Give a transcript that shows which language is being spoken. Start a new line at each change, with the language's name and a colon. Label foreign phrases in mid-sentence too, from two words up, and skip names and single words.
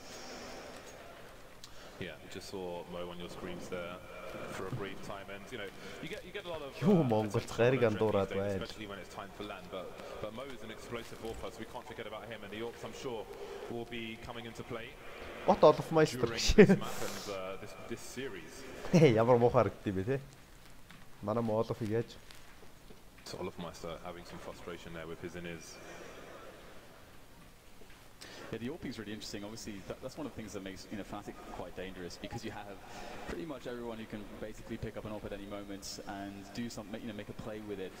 English: Yeah, we just saw Mo on your screens there for a brief time, and you get a lot of especially when it's time for land. But Mo is an explosive author, so we can't forget about him. And the Orcs, I'm sure, will be coming into play during this map and this series.
Mongolian: Ямар муу харагдсан бэ те? Манай Молов яаж?
English: So Olofmeister having some frustration there with his in-ears. Yeah, the AWP is really interesting. Obviously, that's one of the things that makes Fnatic quite dangerous, because you have pretty much everyone who can basically pick up an AWP at any moment and do something, make a play with it.